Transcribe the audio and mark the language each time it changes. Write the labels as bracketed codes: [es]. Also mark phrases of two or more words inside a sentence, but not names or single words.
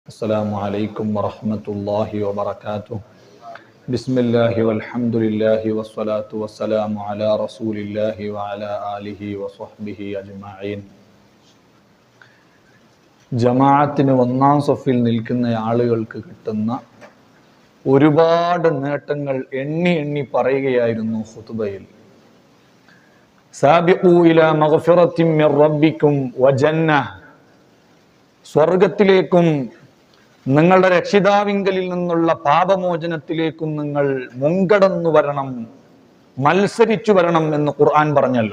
[ar] السلام عليكم ورحمة الله وبركاته. بسم الله والحمد لله والصلاة والسلام على رسول الله وعلى آله وصحبه أجمعين. [ml] ജമാഅത്തിന് ഒന്നാം സഫിൽ നിൽക്കുന്ന ആളുകൾക്ക് കിട്ടുന്ന ഒരുപാട് നേട്ടങ്ങൾ എണ്ണി എണ്ണി പറയുകയായിരുന്നു ഖുതുബയിൽ. [ar] سابقوا إلى مغفرة من ربكم وجنة, [ml] സ്വർഗത്തിലേക്കും നിങ്ങളുടെ രക്ഷിതാവിങ്കലിൽ നിന്നുള്ള പാപമോചനത്തിലേക്കും നിങ്ങൾ മുൻകടന്നു വരണം, മത്സരിച്ചു വരണം എന്ന് ഖുർആൻ പറഞ്ഞല്ലോ.